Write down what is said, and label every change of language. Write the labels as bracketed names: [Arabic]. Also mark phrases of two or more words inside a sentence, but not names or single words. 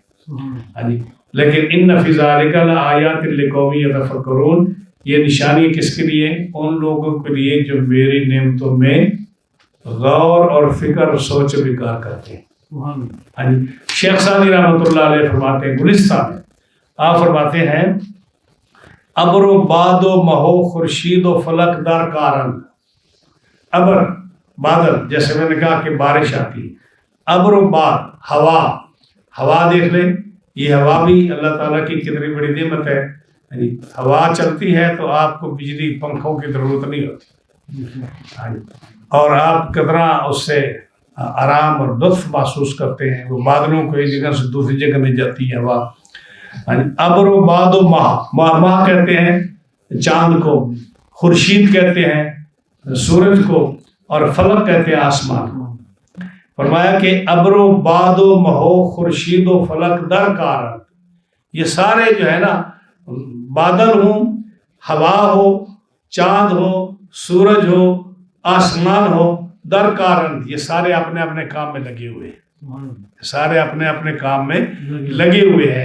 [Urdu] ہاں جی، لیکن [Arabic] ان فی ذلک لآیات لقوم یتفکرون، [Urdu] یہ نشانی کس کے لیے؟ ان لوگوں کے لیے جو میری نعمتوں میں غور اور فکر اور سوچ و بکار کرتے ہیں۔ ہاں جی، شیخ سعدی رحمۃ اللہ علیہ فرماتے ہیں، گلستان میں آپ فرماتے ہیں، [Persian] ابر و باد و مہو خورشید و فلک در کارن۔ [Urdu] ابر بادل، جیسے میں نے کہا کہ بارش آتی ہے، [Persian] ابر و باد [Urdu] ہوا دیکھ لیں، یہ ہوا بھی اللہ تعالیٰ کی کتنی بڑی نعمت ہے۔ ہوا چلتی ہے تو آپ کو بجلی پنکھوں کی ضرورت نہیں ہوتی، اور آپ کتنا اس سے آرام اور لطف محسوس کرتے ہیں۔ وہ بادلوں کو ایک جگہ سے دوسری جگہ میں جاتی ہے ہوا۔ [Persian] ابر و باد و ماہ [Urdu] کہتے ہیں چاند کو، خورشید کہتے ہیں سورج کو، اور فلک کہتے ہیں آسمان کو۔ فرمایا کہ [Persian] ابر و باد و مہو خورشید و فلک در کارن، [Urdu] یہ سارے جو ہے نا، بادل ہوں، ہوا ہو، چاند ہو، سورج ہو، آسمان ہو، [Persian] در کارن، [Urdu] یہ سارے اپنے اپنے کام میں لگے ہوئے ہیں، سارے اپنے اپنے کام میں لگے ہوئے ہیں۔